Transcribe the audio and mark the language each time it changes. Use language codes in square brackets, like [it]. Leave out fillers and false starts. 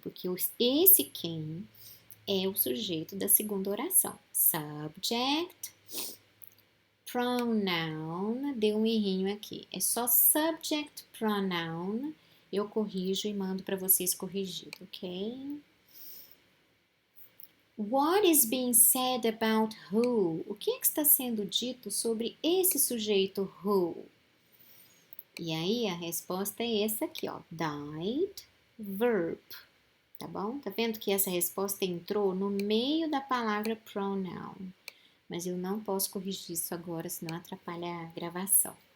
[pt] Porque esse quem é o sujeito da segunda oração. Subject, pronoun, deu um errinho aqui. É só subject, pronoun. Eu corrijo e mando para vocês corrigido, ok? [en] What is being said about who? [pt] O que está sendo dito sobre esse sujeito who? E aí a resposta é essa aqui, ó. [en] Died, verb. [pt] Tá bom? Tá vendo que essa resposta entrou no meio da palavra pronoun. Mas eu não posso corrigir isso agora, senão atrapalha a gravação.